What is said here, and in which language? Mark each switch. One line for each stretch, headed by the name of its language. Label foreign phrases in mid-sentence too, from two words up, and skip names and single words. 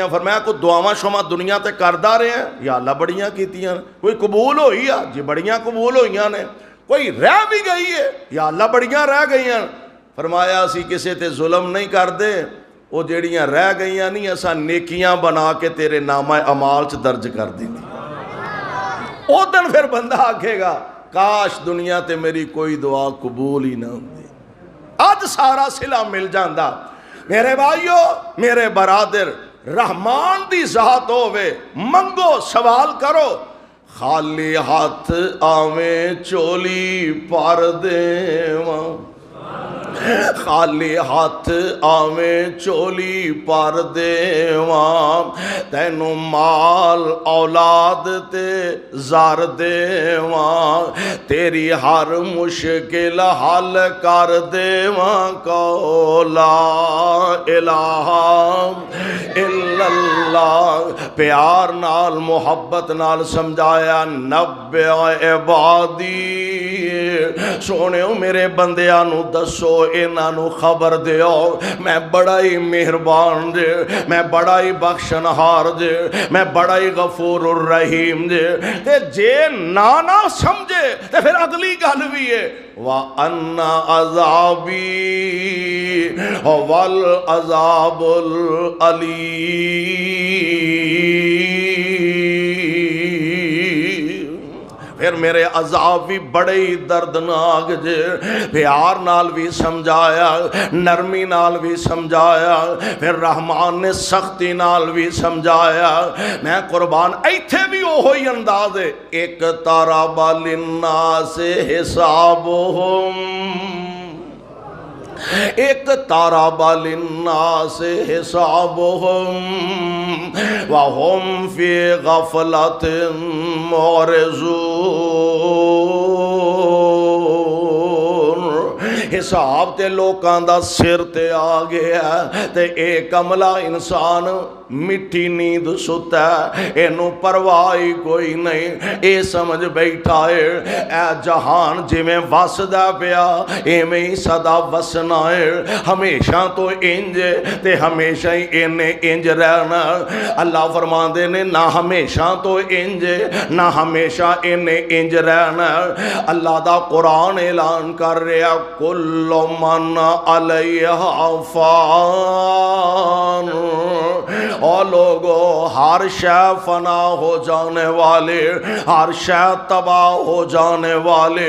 Punjabi: فرمایا کوئی دعاواں شما دنیا تے کردا رہے ہیں؟
Arabic: یا اللہ
Punjabi: بڑیاں کیتیاں. کوئی قبول ہوئی ہے؟ جی بڑیاں قبول ہوئیاں نے. کوئی رہ بھی گئی ہے؟
Arabic: یا اللہ
Punjabi: بڑیاں رہ گئی ہیں. فرمایا اسی کسے تے ظلم نہیں کر دے, وہ جیڑیاں رہ گئیاں نہیں اساں نیکیاں بنا کے تیرے نامہ اعمال چ درج کر دی. او دن پھر بندہ آکھے گا کاش دنیا تے میری کوئی دعا قبول ہی نہ ہوندی, اج سارا صلہ مل جاندا. میرے بھائیو میرے برادر, رحمان دی ذات ہووے, منگو سوال کرو, خالی ہاتھ آویں چولی پر دیواں, خالی ہاتھ آویں چولی پر دیواں, تینوں مال اولاد تے زار دیواں, تیری ہر مشکل حل کر دیواں, کو
Arabic: لا الہ الا اللہ.
Punjabi: پیار نال محبت نال سمجھایا
Arabic: نبع عبادی,
Punjabi: سونےو میرے بندیاں نو دسو انہاں نو خبر دیو میں بڑا ہی مہربان جے, میں بڑا ہی بخشنہار جے, میں بڑا ہی
Arabic: غفور الرحیم
Punjabi: جے. تے جے نانا سمجھے تے پھر اگلی گل بھی ہے
Arabic: وَأَنَّ عَذَابِي هُوَ الْعَذَابُ الْعَلِيمُ.
Punjabi: پھر میرے عذاب بھی بڑے ہی دردناک جے. پیار نال بھی سمجھایا, نرمی نال بھی سمجھایا, پھر رحمان نے سختی نال بھی سمجھایا. میں قربان ایتھے بھی وہی انداز ہے, ایک
Arabic: اقترب للناس حسابہم, اقترب للناس حسابہم وہم فی غفلۃ معرضون.
Punjabi: حساب تے لوکاں دا سر تے آ گیا تے ایک عملہ انسان مٹی نیند ستا ہے, اینو پرواہی کوئی نہیں, اے سمجھ بیٹھا ہے اے جہان جی میں وسدا پیا ایویں ہی سدا وسنا ہے, ہمیشہ تو انج تے ہمیشہ ہی انج رہنا. اللہ فرماندے نے نہ ہمیشہ تو انج نہ ہمیشہ انج رہنا. اللہ دا قرآن اعلان کر رہا
Arabic: کل من علیہا فان,
Urdu: اور لوگوں ہر شے فنا ہو جانے والے, ہر شے تباہ ہو جانے والے.